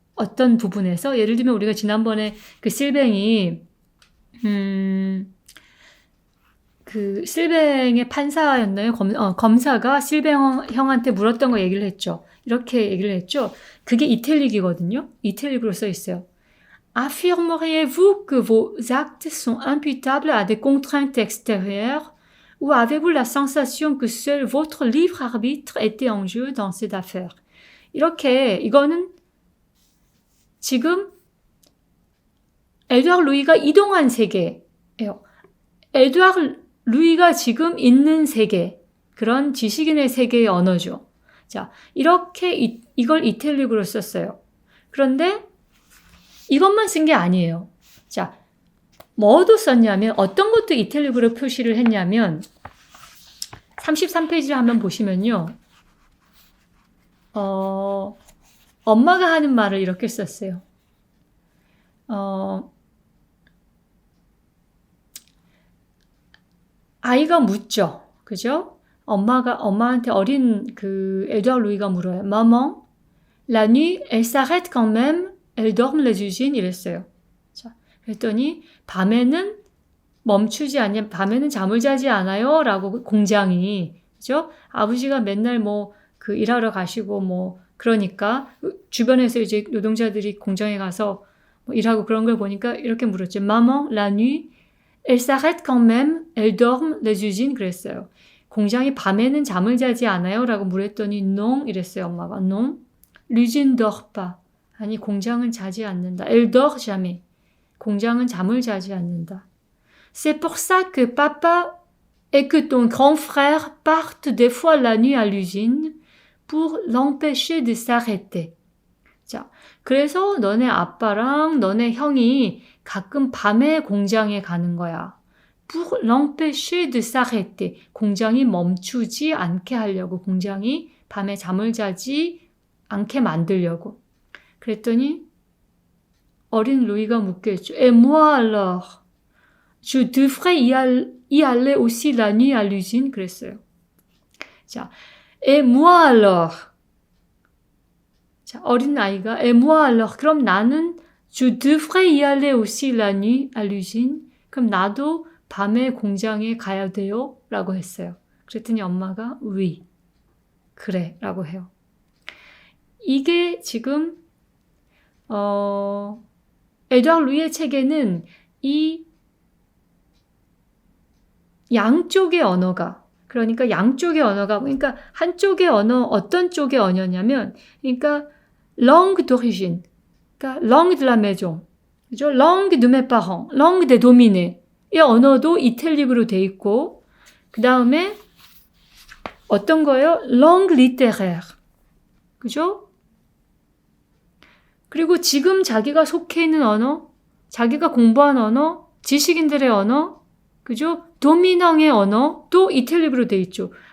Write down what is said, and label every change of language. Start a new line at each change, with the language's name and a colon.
Korean: 어떤 부분에서 예를 들면 우리가 지난번에 그 실뱅이 그 실뱅의 판사였나요? 검사가 실뱅 형한테 물었던 거 얘기를 했죠. 이렇게 얘기를 했죠. 그게 이탈릭이거든요. 이탈릭으로 써 있어요.
French: Affirmeriez-vous que vos actes sont imputables à des contraintes extérieures ou avez-vous la sensation que seul votre libre arbitre était en jeu dans cette affaire?
Korean: 이렇게 이거는 지금 에드와르 루이가 이동한 세계예요. 에드와르 루이가 지금 있는 세계, 그런 지식인의 세계의 언어죠. 자, 이렇게 이걸 이탈릭으로 썼어요. 그런데 이것만 쓴 게 아니에요. 자, 뭐도 썼냐면 어떤 것도 이탈릭으로 표시를 했냐면 33페이지를 한번 보시면요. 엄마가 하는 말을 이렇게 썼어요. 아이가 묻죠. 그죠? 엄마한테 어린 에드와르 루이가 물어요.
French: Maman, la nuit, elle s'arrête quand même, elle dorme les usines
Korean: 이랬어요. 자, 그랬더니 밤에는 멈추지 않냐, 밤에는 잠을 자지 않아요? 라고 공장이, 그죠? 아버지가 맨날 일하러 가시고 그러니까 주변에서 이제 노동자들이 공장에 가서 일하고 그런 걸 보니까 이렇게 물었죠.
French: Maman, la nuit, elle s'arrête quand même, elle dorme les usines
Korean: 그랬어요. 공장이 밤에는 잠을 자지 않아요? 라고 물었더니 non 이랬어요. 엄마가
French: non, l'usine dort pas.
Korean: 아니 공장은 자지 않는다.
French: Elle dort jamais.
Korean: 공장은 잠을 자지 않는다.
French: C'est pour ça que papa et que ton grand frère partent des fois la nuit à l'usine pour l'empêcher de s'arrêter.
Korean: 자, 그래서 너네 아빠랑 너네 형이 가끔 밤에 공장에 가는 거야.
French: Pour l'empêcher de s'arrêter.
Korean: 공장이 멈추지 않게 하려고. 공장이 밤에 잠을 자지 않게 만들려고. 그랬더니 어린 루이가 묻겠죠.
French: Et moi alors? Je devrais y aller aussi la nuit à l'usine?
Korean: 그랬어요. 자,
French: Et moi alors?
Korean: 자, 어린 아이가
French: Et moi alors?
Korean: 그럼 나는
French: Je devrais y aller aussi la nuit à l'usine?
Korean: 그럼 나도 밤에 공장에 가야 돼요? 라고 했어요. 그랬더니 엄마가 Oui. 그래. 라고 해요. 이게 지금 에드와르 루이의 책에는 이 양쪽의 언어가, 그러니까 양쪽의 언어가, 그러니까 한쪽의 언어, 어떤 쪽의 언어냐면, 그러니까
French: langue d'origine,
Korean: 그러니까
French: langue de la maison,
Korean: 그죠?
French: langue de mes parents, langue des dominés.
Korean: 이 언어도 이탈릭으로 돼 있고, 그 다음에 어떤 거예요?
French: langue littéraire,
Korean: 그죠? 그리고 지금 자기가 속해 있는 언어, 자기가 공부한 언어, 지식인들의 언어, 그죠? 도미낭의 언어도 이탈릭으로 돼 있죠.